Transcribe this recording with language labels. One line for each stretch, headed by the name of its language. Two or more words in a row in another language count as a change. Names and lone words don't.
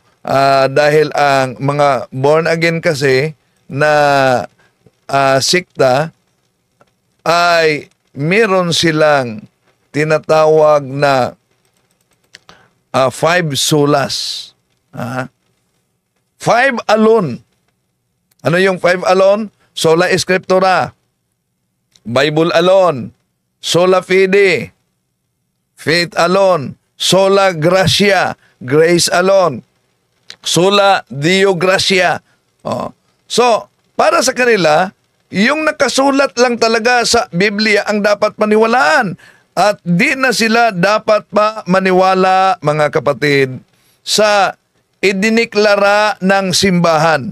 Filipino: Dahil ang mga
English: born again
Filipino: kasi na sikta ay meron silang tinatawag na 5 solas.
English: 5 alone.
Filipino: Ano yung
English: 5 alone?
Latin: Sola Scriptura,
English: Bible alone,
Latin: sola fide,
English: faith alone,
Latin: sola gratia,
English: grace alone,
Latin: sola Deo gratia.
Filipino: So, para sa kanila, yung nakasulat lang talaga sa Biblia ang dapat paniwalaan. At di na sila dapat pa maniwala, mga kapatid, sa idiniklara ng simbahan.